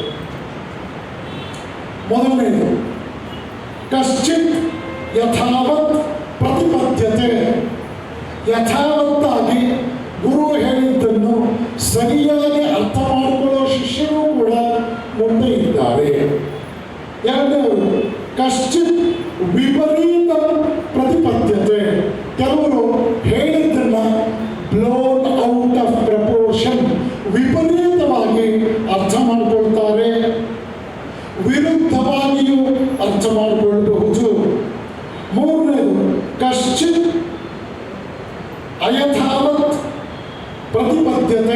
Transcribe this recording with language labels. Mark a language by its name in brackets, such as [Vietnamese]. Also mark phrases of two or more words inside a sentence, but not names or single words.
[Sanskrit] ಮೊದಲನೇದು, ಕಶ್ಚಿತ್ ಯಥಾವತ್ ಪ್ರತಿಪದ್ಯತೆ. [Kannada] ಯಥಾವತ್ತಾಗಿ ಗುರು ಹೇಳಿದ್ದನ್ನು ಸರಿಯಾಗಿ ಅರ್ಥ ಮಾಡಿಕೊಳ್ಳೋ ಶಿಷ್ಯರು ಕೂಡ ಮುಂದೆ ಇದ್ದಾರೆ. ಎರಡನೇದು, [Sanskrit] ಕಶ್ಚಿತ್ ವಿಪರೀತ ಪ್ರತಿಪದ್ಯತೆ. [Kannada] ಕೆಲವರು ಹೇಳಿದ್ದನ್ನ [English] blown out of proportion, [Kannada] ವಿಪರೀತವಾಗಿ ಅರ್ಥ ಮಾಡಿಕೊಳ್ತಾರೆ, ವಿರುದ್ಧವಾಗಿಯೂ ಅರ್ಥ ಮಾಡಿಕೊಳ್ಳಬಹುದು. [Sanskrit] ಮೂರನೇದು, ಕಶ್ಚಿತ್ ಅಯಥಾವತ್ ಪ್ರತಿಪದ್ಯತೆ.